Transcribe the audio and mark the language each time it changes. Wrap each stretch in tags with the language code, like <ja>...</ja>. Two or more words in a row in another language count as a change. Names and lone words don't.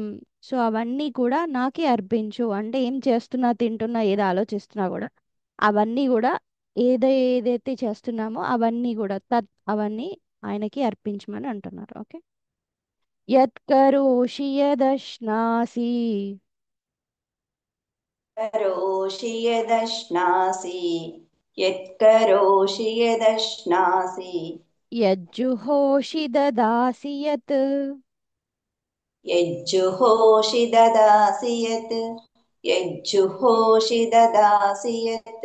<te>సో అవన్నీ కూడా నాకే అర్పించు అంటే ఏం చేస్తున్నా, తింటున్నా, ఏదో ఆలోచిస్తున్నా కూడా అవన్నీ కూడా ఏదైతే చేస్తున్నామో అవన్నీ కూడా అవన్నీ ఆయనకి అర్పించమని అంటున్నారు.</te> <sa>ఓకే. यत्करोषि यदश्नासि करोषि यदश्नासि यत्करोषि यदश्नासि यज्जुहोषि ददासि यत्. यज्जुहोषि ददासि यत् यज्जुहोषि ददासि यत्</sa>